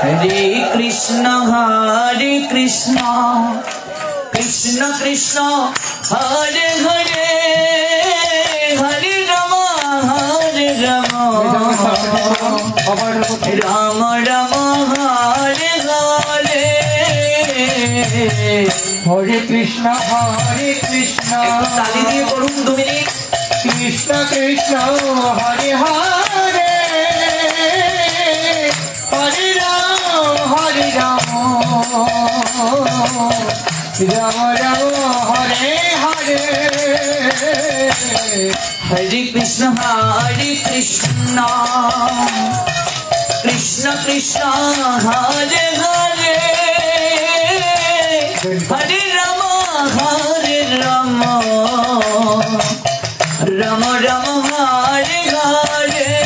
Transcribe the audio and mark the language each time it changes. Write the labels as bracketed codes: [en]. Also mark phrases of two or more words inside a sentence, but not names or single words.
[sa] হরে কৃষ্ণ কৃষ্ণ কৃষ্ণ হরে হরে হরে রাম রাম রাম হরে হরে হরে কৃষ্ণ [bn] তালি দিয়ে করুন 2 মিনিট। [sa] কৃষ্ণ কৃষ্ণ হরে হরে হরে রাম রাম রাম হরে হরে হরে কৃষ্ণ কৃষ্ণ কৃষ্ণ হরে হরে হরে রাম রাম রাম হরে হরে